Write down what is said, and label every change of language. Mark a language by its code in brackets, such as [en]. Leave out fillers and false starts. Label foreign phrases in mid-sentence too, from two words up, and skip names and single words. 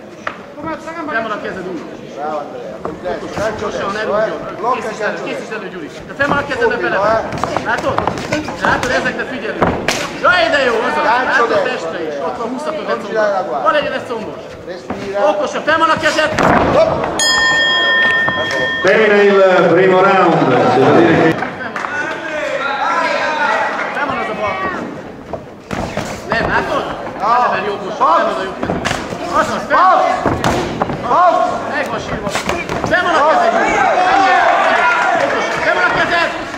[hu] Fenn van a kezed úgy! Okosan, ne rúgjon! Készítsd elő, Gyuri! De fenn van a kezedbe bele! Látod? Látod, ezekre figyelünk! Jaj, de jó, azaz! Látod a testre is! Ott van, húzhatod egy combos! Van egy combos! Okosan, fenn van a kezed! [it] Termina il primo round. [hu] Fenn van az a bal kezed! Nem, látod? Belever jobbosan, fenn van a jobb kezed! Azaz, fenn van! Meg van sírva! Fenn van a kezed! Okosan, fenn van a kezed!